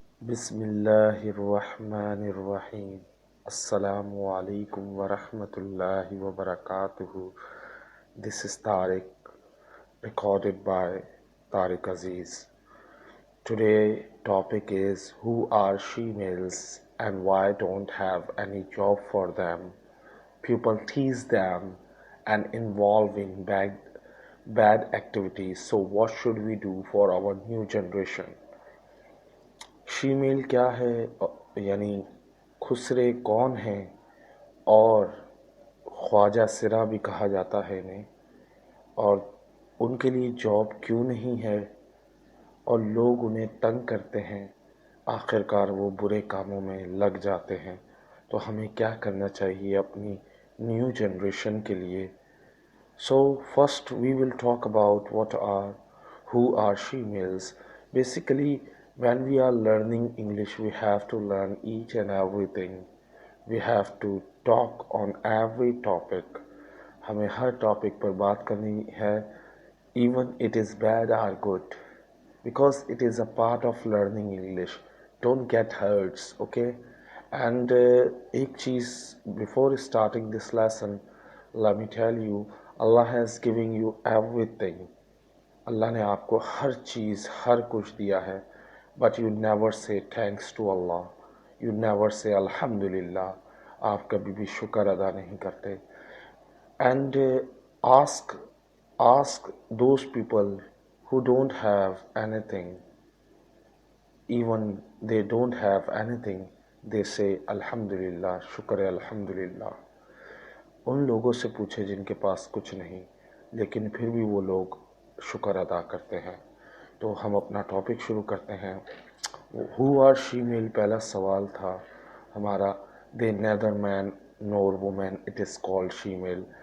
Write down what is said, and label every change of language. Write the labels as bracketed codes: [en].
[ur] بسم اللہ الرحمن الرحیم السلام علیکم ورحمۃ اللہ وبرکاتہ. [en] This is Tariq, recorded by Tariq Aziz. Today topic is who are she-males and why don't have any job for them. People tease them and involve in bad activities. So what should we do for our new generation? [ur] شیمیل کیا ہے، یعنی خسرے کون ہیں، اور خواجہ سرا بھی کہا جاتا ہے انہیں، اور ان کے لیے جاب کیوں نہیں ہے، اور لوگ انہیں تنگ کرتے ہیں، آخرکار وہ برے کاموں میں لگ جاتے ہیں. تو ہمیں کیا کرنا چاہیے اپنی نیو جنریشن کے لیے؟ [en] So first we will talk about who are she-males. Basically, when we are learning English, we have to learn each and everything. We have to talk on every topic. [ur] ہمیں ہر topic پر بات کرنی ہے، [en] even it is bad or good, because it is a part of learning English. Don't get hurt, okay? And [ur] ایک چیز [en] before starting this lesson, let me tell you, Allah has given you everything. [ur] اللہ نے آپ کو ہر چیز، ہر کچھ دیا ہے، [en] but you never say thanks to Allah. You never say الحمدللہ. [ur] آپ کبھی بھی شکر ادا نہیں کرتے. [en] And ask those people who don't have anything, even they don't have anything, they say الحمدللہ، شکر الحمدللہ. [ur] ان لوگوں سے پوچھے جن کے پاس کچھ نہیں لیکن پھر بھی وہ لوگ شکر ادا کرتے ہیں. تو ہم اپنا ٹاپک شروع کرتے ہیں. [en] who are she male [ur] پہلا سوال تھا ہمارا. [en] They neither men nor women, it is called she male.